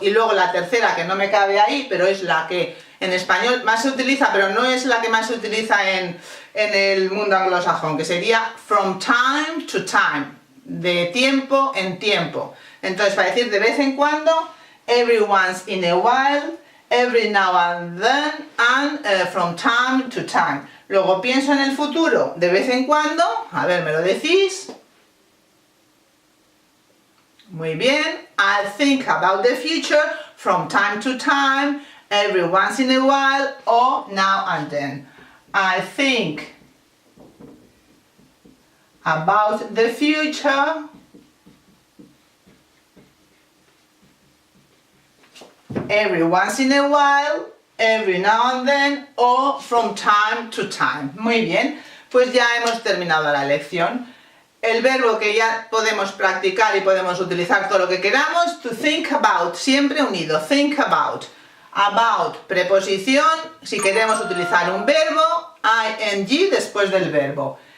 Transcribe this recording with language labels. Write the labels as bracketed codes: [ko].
[es] Y luego la tercera, que no me cabe ahí, pero es la que en español más se utiliza, pero no es la que más se utiliza en el mundo anglosajón, que sería [en] from time to time, [es] de tiempo en tiempo. Entonces, para decir de vez en cuando, [en] every once in a while, every now and then, and from time to time. [es] Luego pienso en el futuro de vez en cuando. A ver, ¿me lo decís? Muy bien. [en] I think about the future from time to time, every once in a while, or now and then. I think about the future every once in a while, every now and then, or from time to time. [es] Muy bien, pues ya hemos terminado la lección. El verbo que ya podemos practicar y podemos utilizar todo lo que queramos, to think about, siempre unido, think about. About, preposición, si queremos utilizar un verbo, ing después del verbo.